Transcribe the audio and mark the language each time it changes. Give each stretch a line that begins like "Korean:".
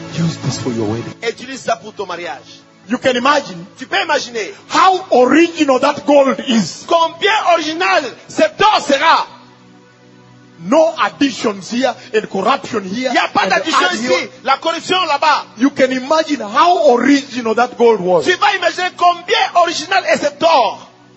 English: use this for your wedding.
French: Et utilise ça pour ton mariage.
English: You can imagine.
French: Tu peux imaginer
English: how original that gold is.
French: Combien original cet or sera.
English: No additions here and corruption here.
French: Il y a pas d'addition ici, la corruption là-bas.
English: You can imagine how original that gold was.
French: Tu vas imaginer combien original est cet or.